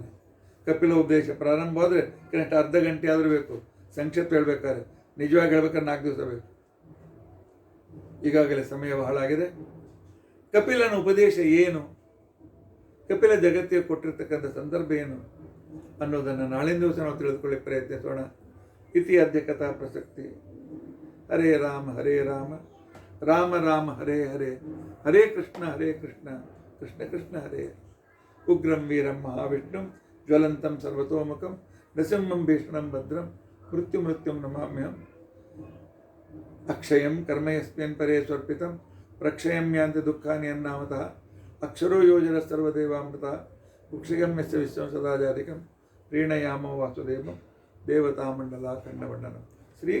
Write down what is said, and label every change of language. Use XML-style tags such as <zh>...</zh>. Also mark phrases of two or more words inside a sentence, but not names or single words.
<kn>ಕಪಿಲ ಉಪದೇಶ ಪ್ರಾರಂಭವಾದರೆ ಕನಿಷ್ಠ ಅರ್ಧ ಗಂಟೆ ಆದರೂ ಬೇಕು. ಸಂಕ್ಷಿಪ್ತ ಹೇಳ್ಬೇಕಾದ್ರೆ, ನಿಜವಾಗಿ ಹೇಳ್ಬೇಕಾದ್ರೆ 4 ದಿವಸ ಬೇಕು. ಈಗಾಗಲೇ ಸಮಯ ಬಹಳ ಆಗಿದೆ. ಕಪಿಲನ ಉಪದೇಶ ಏನು, ಕಪಿಲ ಜಗತ್ತಿಗೆ ಕೊಟ್ಟಿರ್ತಕ್ಕಂಥ ಸಂದರ್ಭ ಏನು ಅನ್ನೋದನ್ನು ನಾಳಿನ ದಿವಸ ನಾವು ತಿಳಿದುಕೊಳ್ಳಿಕ್ಕೆ ಪ್ರಯತ್ನಿಸೋಣ.</kn> <sa>ಇತಿ ಅದ್ಯ ಕಥಾ ಪ್ರಸಕ್ತಿ. ಹರೇ ರಾಮ ಹರೇ ರಾಮ ರಾಮ ರಾಮ ಹರೇ ಹರೇ, ಹರೇ ಕೃಷ್ಣ ಕೃಷ್ಣ ಕೃಷ್ಣ ಹರೇ. ಉಗ್ರಂ ವೀರಂ ಮಹಾವಿಷ್ಣುಂ ಜ್ವಲಂತಂ ಸರ್ವತೋಮುಖಂ ನೃಸಿಂಹಂ ಭೀಷಣಂ ಭದ್ರಂ ಮೃತ್ಯುಂ ನಮಾಮ್ಯಹಂ. ಅಕ್ಷಯಂ ಕರ್ಮ ಯಸ್ಮಿನ್ ಪರೇ ಸ್ವರ್ಪಿತಂ ಪ್ರಕ್ಷಯಂ ಯಾಂತಿ ದುಃಖಾನಿ ಅನ್ನಾಮತಃ. ಅಕ್ಷರೋ ಯೋಜನ ಸರ್ವದೇವಾಮೃತಃ ಕುಕ್ಷಿಗಂ ಯಸ್ಯ ವಿಶ್ವಂ ಸದಾಜಾತಿಕಂ ಪ್ರೀಣಯಾಮೋ ವಾಸುದೇವಂ ದೇವತಾಮಂಡಲ ಖಂಡವಂಡನಂ.</sa>